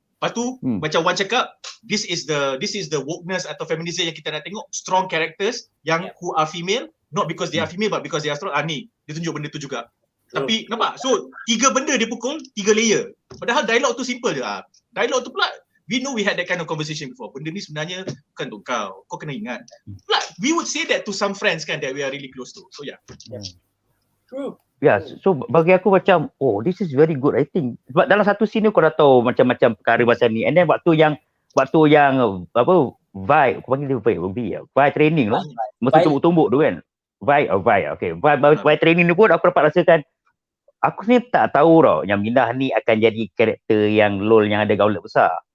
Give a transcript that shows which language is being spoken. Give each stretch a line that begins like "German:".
Malay: Lepas tu macam Wan cakap,
English: this is the wokeness atau feminism
Malay: yang kita nak tengok,
English: strong characters yang who are female, not because they are female but because they are strong.
Malay: Ni dia tunjuk benda tu juga. Tapi nampak, so 3 benda dia pukul 3 layer. Padahal dialog tu simple je.
English: Dialog tu pula we know we had that kind of conversation before.
Malay: Benda ni sebenarnya bukan untuk kau kena ingat.
English: Pula we would say that to some friends kan that we are really close to. So true. So
Malay: bagi aku macam,
English: this is very good writing.
Malay: Sebab dalam satu scene kau dah tahu macam-macam perkara macam ni. And then waktu yang apa Vi, aku panggil dia Vi training tu. Mesti tumbuk-tumbuk tu kan. Vi, okay. Vi training ni pun aku dapat rasakan, aku ni tak tahu tau yang Minah ni akan jadi karakter yang LOL yang ada gauntlet besar.